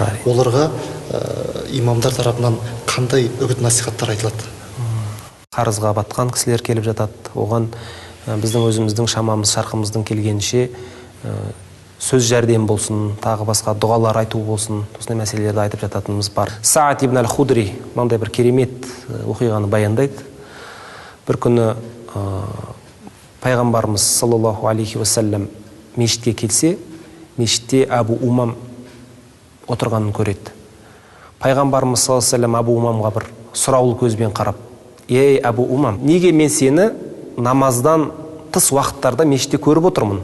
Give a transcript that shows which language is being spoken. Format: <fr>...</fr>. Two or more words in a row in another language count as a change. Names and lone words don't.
<kk>Оларға имамдар тарапынан қандай үгіт насихаттар айтылады? Қарызға батқан кісілер келіп жатады. Оған біздің өзіміздің шамамыз, шарқымыздың келгенше сөз жәрдем болсын, тағы басқа дұғалар айту болсын, осындай мәселелерді айтып жататынымыз бар. Саат ибн аль-Худри мынандай бір керемет оқиғаны баяндайды. Бір күні пайғамбарымыз</kk> <ar>صلى الله عليه وسلم</ar> <kk>мешітке келсе, мешітте Абу Умам отырғанын көреді. Пайғамбарымыз</kk> <ar>صلى الله عليه وسلم</ar> <kk>Абу Умамға бір сұраулы көзбен қарап: "Ей Абу Умам, неге мен сені намаздан тыс уақыттарда мешітте көріп отырмын?"</kk>